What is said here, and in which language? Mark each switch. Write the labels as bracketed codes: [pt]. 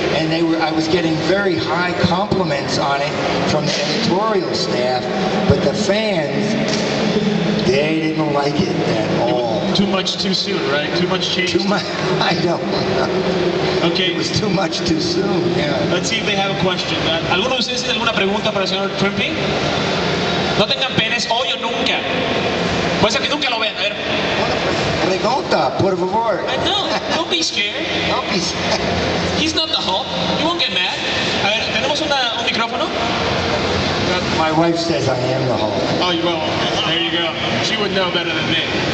[en] And I was getting very high compliments on it from the editorial staff, but the fans, they didn't like it at all. Too much too soon, right? Too much change? Too much, I don't know. Okay. It was too much too soon, yeah. Let's see if they have a question. [es] ¿Alguno de ustedes tiene alguna pregunta para el señor Trimpe? No tengan pena, es hoy o nunca. Puede ser que nunca lo vean, a ver. Pregunta, por favor. [en] No, don't be scared. Don't be scared. He's not the Hulk. You won't get mad. [es] A ver, ¿tenemos un micrófono? [en] My wife says I am the Hulk. Oh, well, there you go. She would know better than me.